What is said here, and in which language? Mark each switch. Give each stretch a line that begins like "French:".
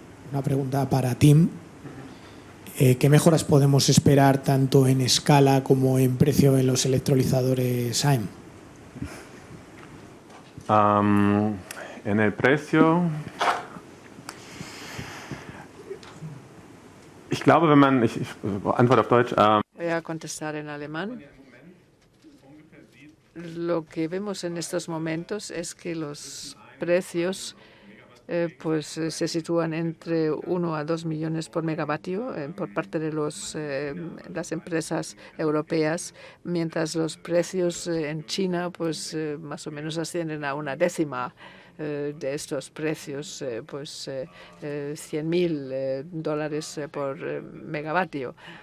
Spanish: Una pregunta para Tim. ¿Qué mejoras podemos esperar tanto en escala como en precio en los electrolizadores AIM? En el precio,
German: ich glaube, wenn man, ich antworte auf Deutsch.
Spanish: Voy a contestar en alemán. Lo que vemos en estos momentos es que los precios se sitúan entre 1 a 2 millones por megavatio por parte de las empresas europeas, mientras los precios en China más o menos ascienden a una décima de estos precios, $100.000 por megavatio.